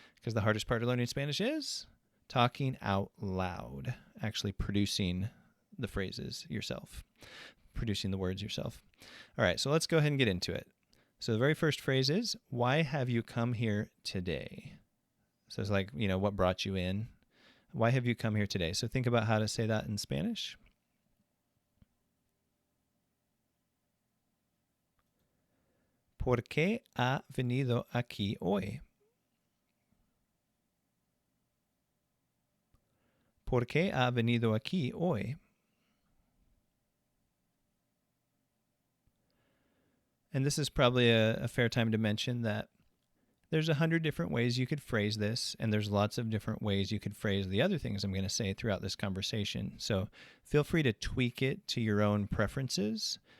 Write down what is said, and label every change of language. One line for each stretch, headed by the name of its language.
English: Because the hardest part of learning Spanish is talking out loud, actually producing the phrases yourself, producing the words yourself. All right, so let's go ahead and get into it. So the very first phrase is, why have you come here today? So it's like, what brought you in? Why have you come here today? So think about how to say that in Spanish.
Spanish: ¿Por qué ha venido aquí hoy? ¿Por qué ha venido aquí hoy?
English: And this is probably a fair time to mention that there's 100 different ways you could phrase this, and there's lots of different ways you could phrase the other things I'm going to say throughout this conversation. So feel free to tweak it to your own preferences.